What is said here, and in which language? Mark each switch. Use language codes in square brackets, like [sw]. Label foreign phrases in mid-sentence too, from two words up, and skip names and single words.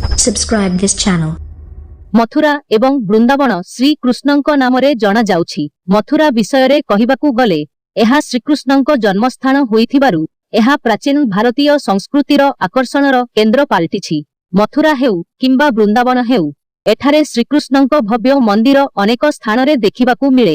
[en] subscribe this channel. [or] ମଥୁରା ଏବଂ ବୃନ୍ଦାବନ ଶ୍ରୀକୃଷ୍ଣଙ୍କ ନାମରେ ଜଣା ଯାଉଛି। ମଥୁରା ବିଷୟ କହିବାକୁ ଗଲେ ଏହା ଶ୍ରୀକୃଷ୍ଣଙ୍କ ଜନ୍ମସ୍ଥାନ ହୋଇଥିବାରୁ ଏହା ପ୍ରାଚୀନ ଭାରତୀୟ ସଂସ୍କୃତିର ଆକର୍ଷଣର କେନ୍ଦ୍ର ପାଲଟିଛି। ମଥୁରା ହେଉ କିମ୍ବା ବୃନ୍ଦାବନ ହେଉ ଏଠାରେ ଶ୍ରୀକୃଷ୍ଣଙ୍କ ଭବ୍ୟ ମନ୍ଦିର ଅନେକ ସ୍ଥାନ ରେ ଦେଖିବାକୁ ମିଳେ।